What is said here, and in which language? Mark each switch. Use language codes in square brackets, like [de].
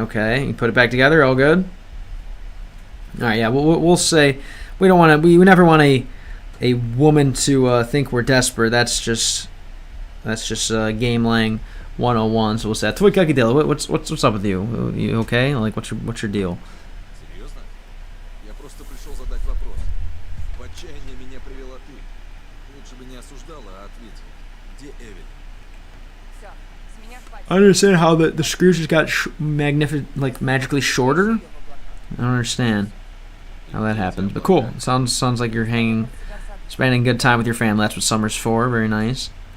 [en] Okay, you put it back together. All good. All right. Yeah, we'll say we don't want to. We never want a woman to think we're desperate. That's just game lang 101. So we'll say, [ru] твой какое дело? [en] What's up with you? You okay? Like what's your deal? [ru] Серьезно? Я просто пришел задать вопрос. В отчаяние меня привела ты. Лучше бы не осуждала, а ответила. Где Эвелин? Все, с меня хватит. [en] I understand how the screws just got magically shorter. I don't understand how that happens, but cool. Sounds like you're spending good time with your family. That's what summer's for. Very nice.